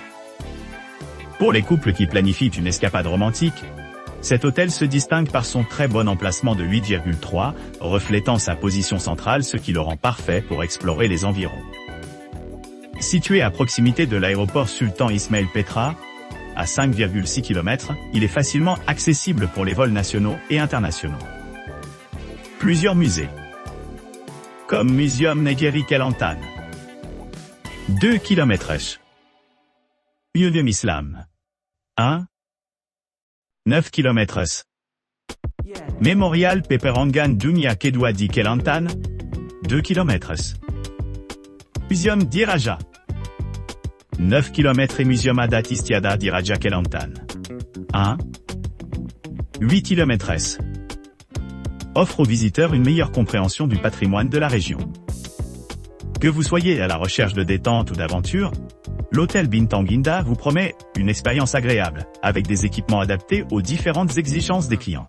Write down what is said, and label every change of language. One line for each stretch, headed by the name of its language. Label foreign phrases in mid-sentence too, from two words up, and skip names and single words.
French: Pour les couples qui planifient une escapade romantique, cet hôtel se distingue par son très bon emplacement de 8,3, reflétant sa position centrale, ce qui le rend parfait pour explorer les environs. Situé à proximité de l'aéroport Sultan Ismail Petra, à 5,6 km, il est facilement accessible pour les vols nationaux et internationaux. Plusieurs musées, comme Museum Negeri Kelantan, 2 km. Museum Islam, 1, 9 km. Memorial Peperangan Dunia Kedua di Kelantan, 2 km. Museum Diraja, 9 km et Museum Adat Istiadat Diraja Kelantan, 1, 8 km. Offre aux visiteurs une meilleure compréhension du patrimoine de la région. Que vous soyez à la recherche de détente ou d'aventure, l'hôtel Bintang Indah vous promet une expérience agréable, avec des équipements adaptés aux différentes exigences des clients.